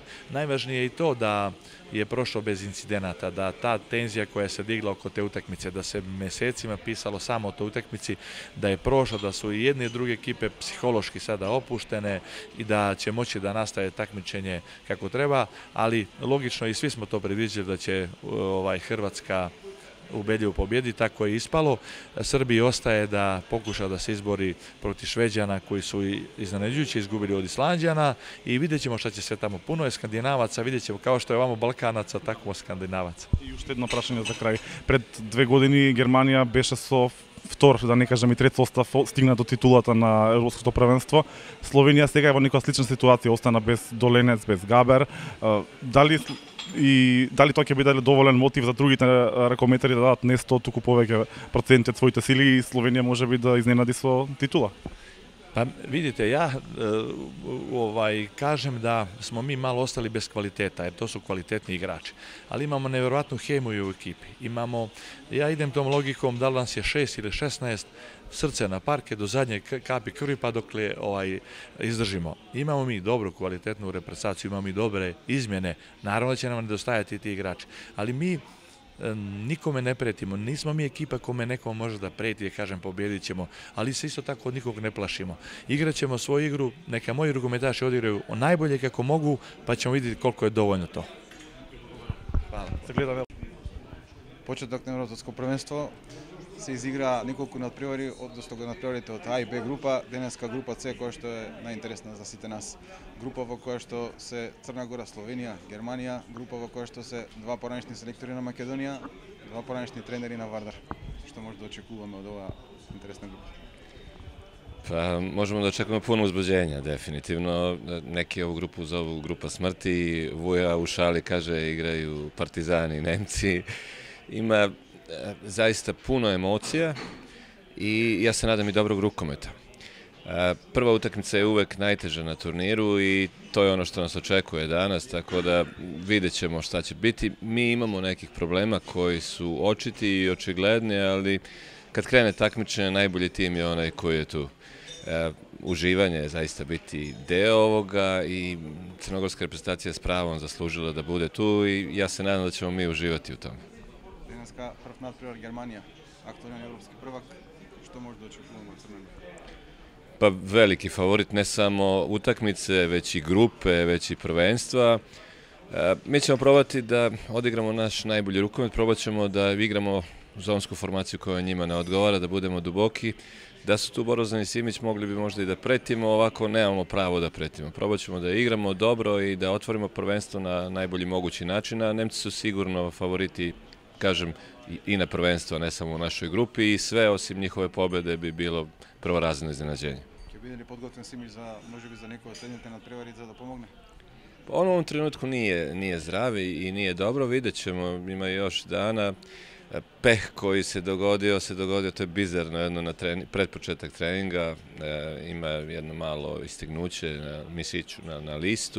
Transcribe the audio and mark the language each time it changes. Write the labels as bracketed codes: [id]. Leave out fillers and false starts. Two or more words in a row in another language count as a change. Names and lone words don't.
[sr] Najvažnije je i to da je prošlo bez incidenata, da ta tenzija koja se digla oko te utakmice, da se mesecima pisalo samo o toj utakmici, da je prošlo, da su i jedne i druge ekipe psihološki sada opuštene i da će moći da nastaje takmičenje kako treba, ali logično i svi smo to predviđali da će Hrvatska ubedljivo pobjedi, tako je ispalo. Srbiji ostaje da pokuša da se izbori protiv Šveđana koji su iznenađujuće izgubili od Islanđana i vidjet ćemo šta će sve tamo. Puno je Skandinavaca, vidjet ćemo kao što je ovamo Balkanaca, tako Skandinavaca. [mk] И уште едно прашање за крај. Пред 2 години Германија беше со втор, да не кажам и трет состав, стигна до титулата на Европското првенство. Словенија сега е во некоја слична ситуација, остана без Доленец, без Габер. Дали тоа ќе биде доволен мотив за другите ракометари да дадат не 100, туку повеќе проценти од своите сили и Словенија може би да изненади со титула? [sr] Pa vidite, ja kažem da smo mi malo ostali bez kvaliteta, jer to su kvalitetni igrači. Ali imamo nevjerojatnu hemiju u ekipi. Ja idem tom logikom da li nas je 6 ili 16 srce na parke do zadnje kapi krvi pa dokle izdržimo. Imamo mi dobru kvalitetnu reprezentaciju, imamo i dobre izmjene. Naravno da će nam nedostajati ti igrači. Ali mi nikome ne pretimo, nismo mi ekipa kome nekom može da preti i kažem pobjedit ćemo, ali se isto tako od nikog ne plašimo. Igraćemo svoju igru, neka moji rukometaši odigraju najbolje kako mogu, pa ćemo vidjeti koliko je dovoljno to. Hvala. [mk] Почеток на Европско првенство се изигра неколку надпревари, односно го надпреварите од А и Б група, денеска група С која што е најинтересна за сите нас. Група во која што се Црна Гора, Словенија, Германија, група во која што се два поранешни селектори на Македонија, два поранешни тренери на Вардар. Што може да очекуваме од оваа интересна група? [sr] Pa možemo da očekujemo puno uzbuđenja, definitivno. Neki ovu grupu zovu grupa smrti, Vuja u šali kaže igraju Partizani i Nemci. Ima zaista puno emocija i ja se nadam i dobrog rukometa. Prva utakmica je uvek najteža na turniru i to je ono što nas očekuje danas, tako da vidjet ćemo šta će biti. Mi imamo nekih problema koji su očiti i očigledni, ali kad krene takmičenje, najbolji tim je onaj koji je tu. Uživanje je zaista biti deo ovoga i crnogorska reprezentacija s pravom zaslužila da bude tu i ja se nadam da ćemo mi uživati u tome. [mk] Денеска прв надпревар Германија, актуелен европски prvak, што може да очекуваме од Црна Гора? [sr] Pa veliki favorit ne samo utakmice, već i grupe, već i prvenstva. Mi ćemo probati da odigramo naš najbolji rukomet, probat ćemo da igramo zonsku formaciju koja njima ne odgovara, da budemo duboki. Da su tu Borozan i Simić mogli bi možda i da pretimo, ovako nemamo pravo da pretimo. Probat ćemo da igramo dobro i da otvorimo prvenstvo na najbolji mogući način, a Nemci su sigurno favoriti, kažem, i na prvenstvo, ne samo u našoj grupi i sve osim njihove pobjede bi bilo prvorazredno iznenađenje. [mk] Ќе биде ли подготвен Симич за можеби за некој од следните надпревари за да помогне? [sr] On u ovom trenutku nije zdrav i nije dobro, vidjet ćemo, ima još dana. Peh koji se dogodio, to je bizarno jedno pred početak treninga, ima jedno malo istegnuće na mišiću na listu.